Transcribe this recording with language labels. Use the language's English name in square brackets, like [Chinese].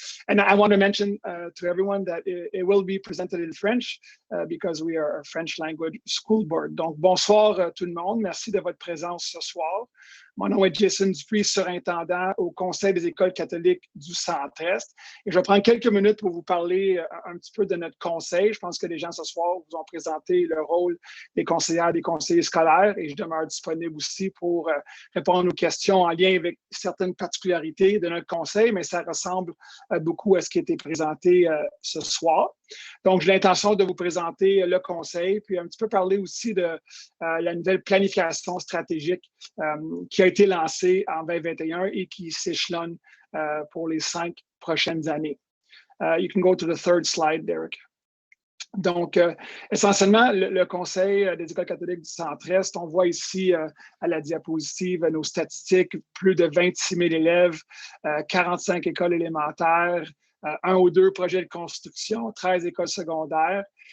[English] And I want to mention to everyone that it will be presented in French because we are a French language school board. [French] Donc, bonsoir tout le monde. Merci de votre présence ce soir. Mon nom est Jason Dupuis, surintendant au Conseil des écoles catholiques du Centre-Est. Et je vais prendre quelques minutes pour vous parler un petit peu de notre conseil. Je pense que les gens ce soir vous ont présenté le rôle des conseillères, des conseillers scolaires et je demeure disponible aussi pour répondre aux questions en lien avec certaines particularités de notre conseil, mais ça ressemble beaucoup à ce qui a été présenté ce soir. Donc, j'ai l'intention de vous présenter le conseil, puis un petit peu parler aussi de la nouvelle planification stratégique qui a été lancée en 2021 et qui s'échelonne pour les 5 prochaines années. [English] You can go to the third slide, Derek. [French] Donc, essentiellement, le Conseil des écoles catholiques du Centre-Est, on voit ici à la diapositive nos statistiques, plus de 26 000 élèves, 45 écoles élémentaires, 1 ou 2 projets de construction, 13 écoles secondaires.